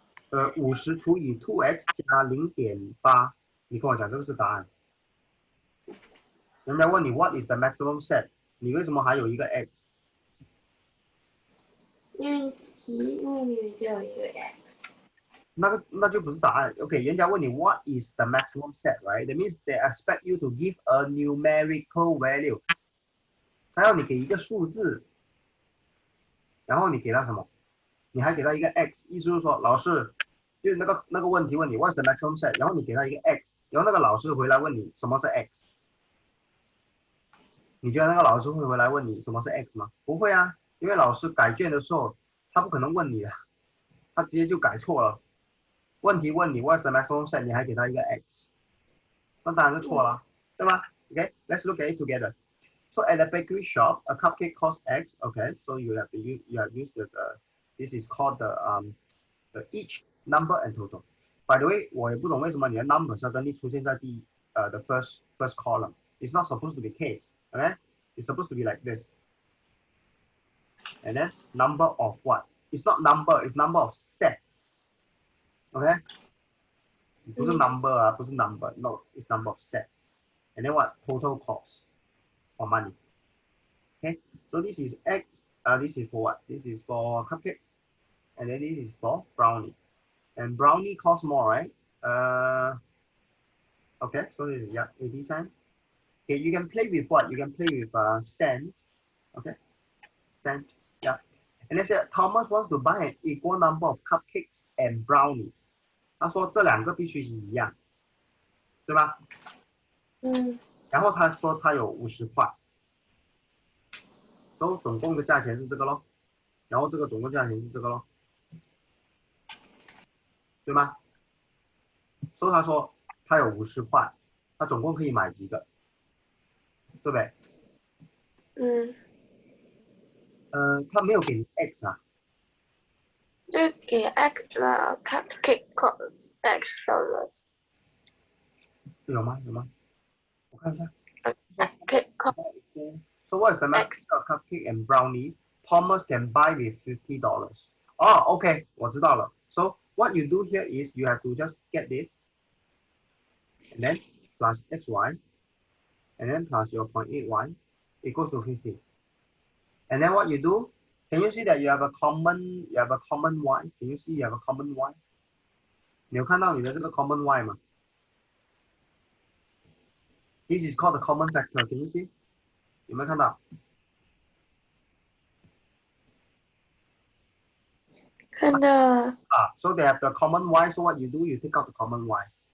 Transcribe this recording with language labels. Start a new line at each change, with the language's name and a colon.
Chinese: 50除以 2x 加0.8，你跟我讲这个是答案。人家问你 what is the maximum set，你为什么还有一个 x？因为题目里面就有一个 x。
English: 那就不是答案。 OK，人家问你 what is the maximum set，right？That means they expect you to give a numerical value。
Chinese: 他要你给一个数字，然后你给他什么？你还给他一个 x， 意思就是说，老师就是那个问题问你 what's the maximum set，然后你给他一个 x， 然后那个老师回来问你什么是 x， 你觉得那个老师会回来问你什么是 x 吗？不会啊，因为老师改卷的时候他不可能问你的，他直接就改错了。问题问你 what's the maximum set，你还给他一个 x， 那当然是错了，对吗？ Okay，let's look at it together.
English: So at the bakery shop, a cupcake costs X. Okay, so you have used this is called the each number and total.
Chinese: By the way，我也不懂为什么你的 number 是要跟你出现在 the first column.
English: It's not supposed to be case. Okay, it's supposed to be like this. And then number of what? It's not number. It's number of sets.
Chinese: Okay， 不是 number 啊，不是 number.
English: No, it's number of sets. And then what? Total cost or money. Okay, so this is X. This is for what? This is for cupcake, and then this is for brownie. And brownie costs more, right? Okay, so this is, yeah, 80 cents. Okay, you can play with what? You can play with cents. Okay, cents. Yeah. And then say Thomas wants to buy an equal number of cupcakes and brownies.
Chinese: 他说这两个必须是一样，对吧？然后他说他有50块，所以总共的价钱是这个咯。然后这个总共价钱是这个咯，对吗？所以他说他有50块，他总共可以买几个，对不对？他没有给你 x 啊，
English: 就给 X 了 cupcake cost X dollars。
Chinese: 有吗？有吗？我看一下。
English: Cupcake cost So what is the maximum of cupcake and brownies Thomas can buy with $50? Oh, okay，我知道了。 So what you do here is you have to just get this, and then plus xy, and then plus your 0.8y equals to 50. And then what you do? Can you see that you have a common y? Can you see you have a common y?
Chinese: 你有看到你的这个 common y 吗？
English: This is called the common factor. Can you see？有没有看到？
Chinese: 看到
English: So they have the common y. So what you do? You take out the common y.